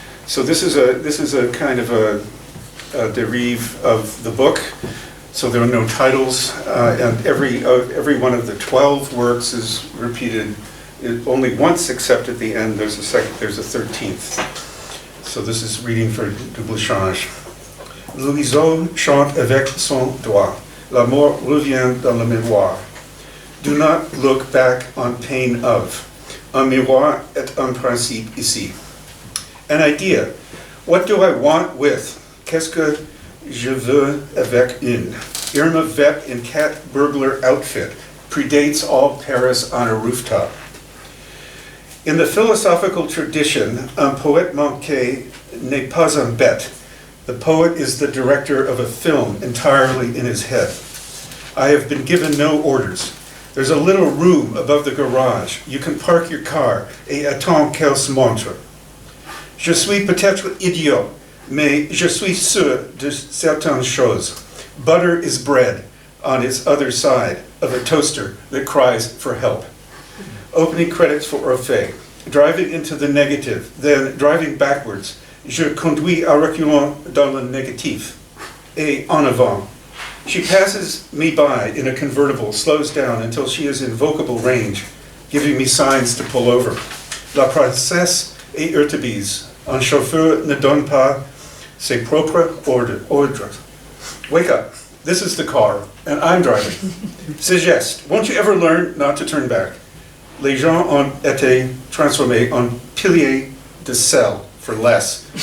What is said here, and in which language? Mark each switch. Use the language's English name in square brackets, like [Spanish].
[English] So this is a kind of a derive of the book. So there are no titles, and every one of the 12 works is repeated only once, except at the end there's a 13th. So this is reading for double change. [French] Louison chante avec son doigt. La mort revient dans la mémoire. [English] Do not look back on pain of. [French] Un miroir est un principe ici. [English] An idea. What do I want with? [French] Qu'est-ce que je veux avec une? [English] Irma Vep in cat burglar outfit predates all Paris on a rooftop. In the philosophical tradition, [French] un poète manqué n'est pas un bête. [English] The poet is the director of a film entirely in his head. I have been given no orders. There's a little room above the garage. You can park your car [French] et attends qu'elle se montre. Je suis peut-être idiot, mais je suis sûr de certaines choses. [English] Butter is bread on its other side of a toaster that cries for help. Opening credits for fait. Driving into the negative, then driving backwards. [French] Je conduis à reculons dans le négatif. Et en avant. [English] She passes me by in a convertible, slows down until she is in vocable range, giving me signs to pull over. [French] La princesse est Urtebise. Un chauffeur ne donne pas ses propres ordres. [English] Wake up. This is the car, and I'm driving. [French] C'est geste. [English] Won't you ever learn not to turn back? [French] Les gens ont été transformés en piliers de sel [English] for less.